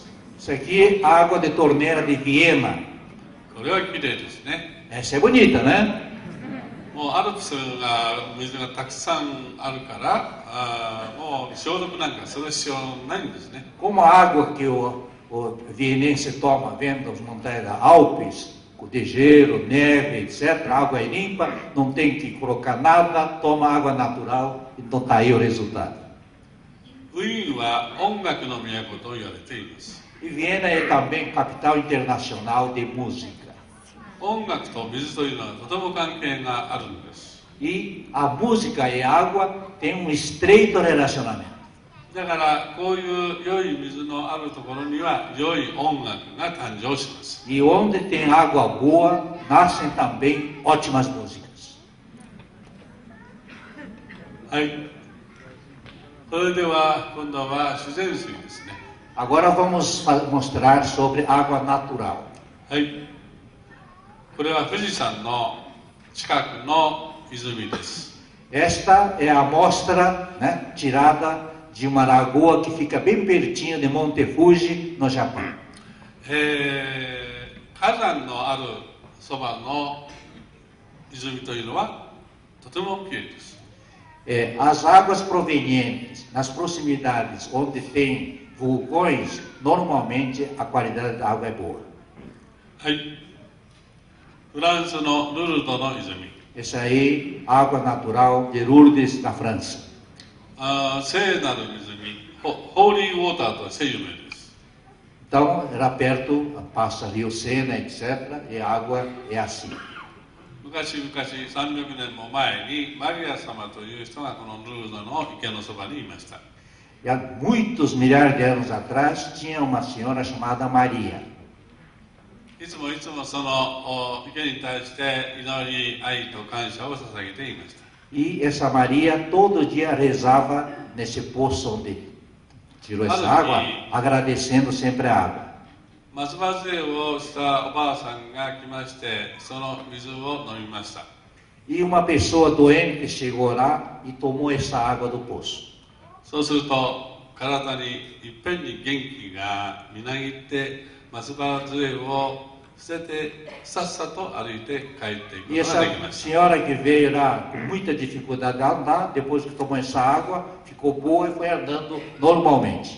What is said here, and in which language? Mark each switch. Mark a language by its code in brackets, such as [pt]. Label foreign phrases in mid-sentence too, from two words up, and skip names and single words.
[pt] Isso aqui é a água de torneira de Viena. [ja] これは綺麗ですね。 [pt] Essa é bonita, né? [ja] もうアルプスが水がたくさんあるから、もう消毒なんかする必要ないんですね。 [pt] Como a água que o vienense toma vendo as montanhas da Alpes, de gelo, neve, etc., a água é limpa, não tem que colocar nada, toma água natural, então está aí o resultado. [ja] ウィーンは音楽の都と言われています。 [pt] E Viena é também capital internacional de música. [ja] 音楽と水というのはとても関係があるんです。 [pt] E a música e a água têm um estreito relacionamento. [ja] だからこういう良い水のあるところには良い音楽が誕生します。 [pt] E onde tem água boa, nascem também ótimas músicas. [ja] はい。それでは今度は自然水ですね。 [pt] Agora vamos mostrar sobre água natural. [ja] はい。これは富士山の近くの泉です。 [pt] Esta é a amostra, né, tirada de uma lagoa que fica bem pertinho de Monte Fuji, no Japão. [ja] 火山のあるそばの泉というのはとてもきれいです。 [pt] As águas provenientes nas proximidades onde tem vulcões, normalmente a qualidade da água é boa. [ja] はい。フランスのルルドの泉。 [pt] Essa aí, água natural de Lourdes, na França. [ja] 聖なる湖、 [en] holy water [ja] として有名です。 [pt] Então, era perto, passa Rio Sena, etc., e a água é assim. [ja] 昔々300年も前にマリア様という人がこのルードの池のそばにいました。 [pt] E há muitos milhares de anos atrás, tinha uma senhora chamada Maria. [ja] いつもその池に対して祈り、愛と感謝を捧げていました。 [pt] E essa Maria todo dia rezava nesse poço onde tirou essa água, agradecendo sempre a água. [ja] 松葉杖をしたおばあさんが来まして、その水を飲みました。 [pt] E uma pessoa doente chegou lá e tomou essa água do poço. [ja] そうすると体にいっぺんに元気がみなぎって松葉杖を捨ててさっさと歩いて帰っていく [pt] E [ja] ことができ [pt] essa [ja] ました。 [pt] senhora que veio lá com muita dificuldade de andar, depois que tomou essa água, ficou boa e foi andando normalmente.